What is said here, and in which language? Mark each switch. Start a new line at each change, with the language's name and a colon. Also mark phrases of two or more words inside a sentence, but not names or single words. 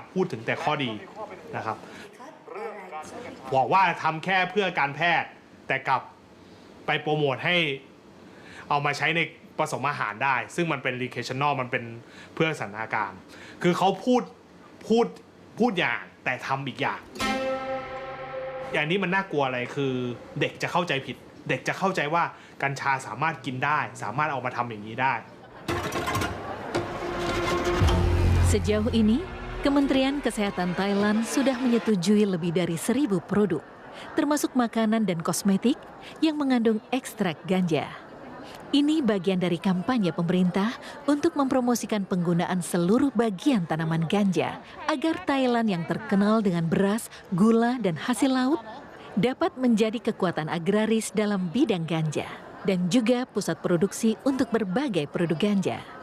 Thai: พูดถึงแต่ข้อดีนะครับบอกว่าทำแค่เพื่อการแพทย์แต่กลับไปโปรโมทให้เอามาใช้ในผสมอาหารได้ซึ่งมันเป็น recreational มันเป็นเพื่อสันทนาการคือเขาพูดอย่างแต่ทำอีกอย่างนี้มันน่ากลัวอะไรคือเด็กจะเข้าใจผิดเด็กจะเข้าใจว่ากัญชาสามารถกินได้สามารถเอามาทำอย่างนี้ได้
Indonesian: Sejauh ini, Kementerian Kesehatan Thailand sudah menyetujui lebih dari 1.000 produk, termasuk makanan dan kosmetik yang mengandung ekstrak ganja. Ini bagian dari kampanye pemerintah untuk mempromosikan penggunaan seluruh bagian tanaman ganja agar Thailand yang terkenal dengan beras, gula, dan hasil laut dapat menjadi kekuatan agraris dalam bidang ganja dan juga pusat produksi untuk berbagai produk ganja.